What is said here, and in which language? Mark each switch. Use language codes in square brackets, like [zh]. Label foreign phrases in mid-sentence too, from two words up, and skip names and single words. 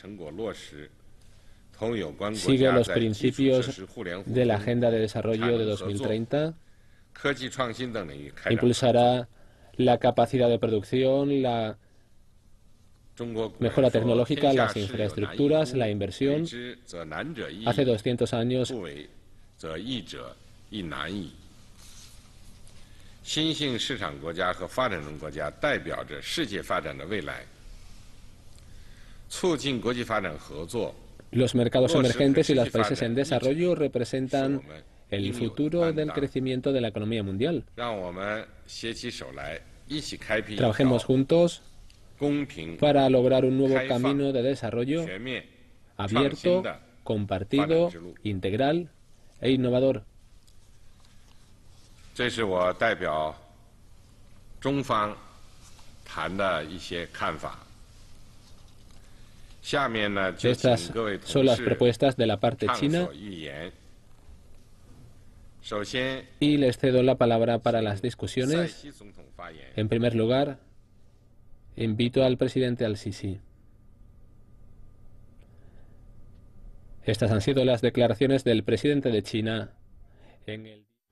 [es] Sigue los principios de la Agenda de Desarrollo de 2030, impulsará la capacidad de producción, la mejora tecnológica, las infraestructuras, la inversión. Hace 200 años [zh] 亦难矣。新兴市场国家和发展中国家代表着世界发展的未来，促进国际发展合作。 [es] Los mercados emergentes y los países en desarrollo representan el futuro del crecimiento de la economía mundial. Trabajemos juntos para lograr un nuevo camino de desarrollo abierto, compartido, integral e innovador. [zh] 这是我代表中方谈的一些看法。下面呢，就请各位同事 [es] son las propuestas de la parte china. Y les cedo la palabra para las discusiones. En primer lugar, invito al presidente al-Sisi. Estas han sido las declaraciones del presidente de China en el...